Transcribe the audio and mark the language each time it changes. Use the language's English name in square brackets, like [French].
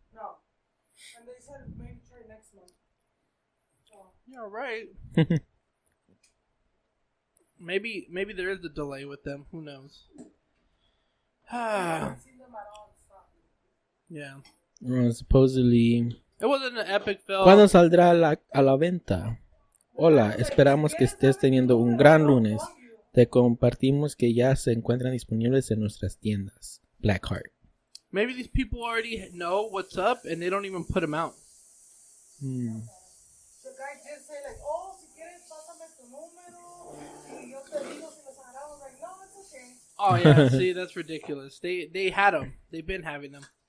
[English] no. And they said maybe try next month. So, Yeah, right. Maybe there is a delay with them. Who knows? I haven't seen them at all in stock. Yeah. Supposedly. It wasn't an epic fail. [Spanish] ¿Cuándo saldrá a la venta? Hola, esperamos que estés teniendo un gran lunes. Te compartimos que ya se encuentran disponibles en nuestras tiendas. [English] Blackheart. Maybe these people already know what's up and they don't even put them out. The guy did say like, oh, [Spanish] si quieres, pásame tu número. Y yo te digo si los agarramos. [English] Like, no, it's okay. Oh yeah, see, that's ridiculous. They had them. They've been having them.